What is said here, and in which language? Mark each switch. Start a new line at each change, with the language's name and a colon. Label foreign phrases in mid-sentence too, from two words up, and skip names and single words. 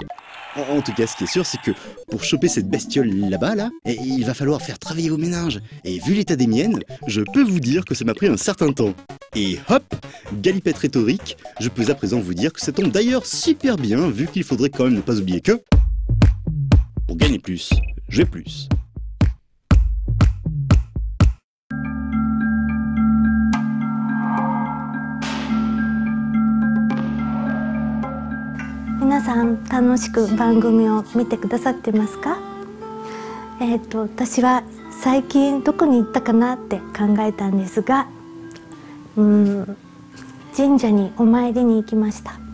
French: En tout cas, ce qui est sûr, c'est que pour choper cette bestiole là-bas, il va falloir faire travailler vos méninges. Et vu l'état des miennes, je peux vous dire que ça m'a pris un certain temps. Et hop, galipette rhétorique, je peux à présent vous dire que ça tombe d'ailleurs super bien, vu qu'il faudrait quand même ne pas oublier que... pour gagner plus, j'ai plus.
Japanese: 皆さん楽しく番組を見てくださってますか？私は最近どこに行ったかなって考えたんですが、神社にお参りに行きました。